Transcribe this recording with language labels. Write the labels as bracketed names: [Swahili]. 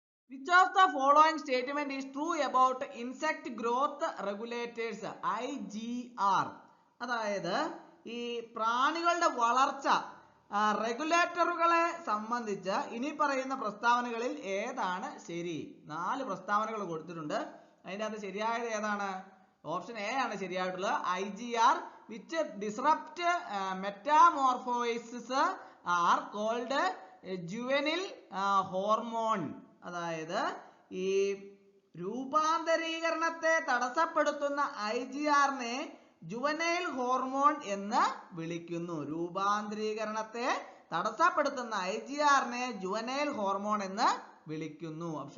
[English] Which of the following statement is true about insect growth regulators IGR? [Malayalam] അതായത് ഈ പ്രാണികളുടെ വളർച്ച റെഗുലേറ്ററുകളെ സംബന്ധിച്ച് ഇനി പറയുന്ന പ്രസ്താവനകളിൽ ഏതാണ് ശരി? 4 പ്രസ്താവനകൾ കൊടുത്തിട്ടുണ്ട്. അതിന്റെ അകത്ത് ശരിയായത് ഏതാണ്? ഓപ്ഷൻ എ ആണ് ശരിയായിട്ടുള്ളത്. [English] IGR which disrupt metamorphosis are called juvenile hormone. [Malayalam] അതായത് ഈ രൂപാന്തരീകരണത്തെ തടസ്സപ്പെടുത്തുന്ന IGR-നെ ജുവനൈൽ ഹോർമോൺ എന്ന് വിളിക്കുന്നു. രൂപാന്തരീകരണത്തെ തടസ്സപ്പെടുത്തുന്ന IGR-നെ ജുവനൈൽ ഹോർമോൺ എന്ന് വിളിക്കുന്നു.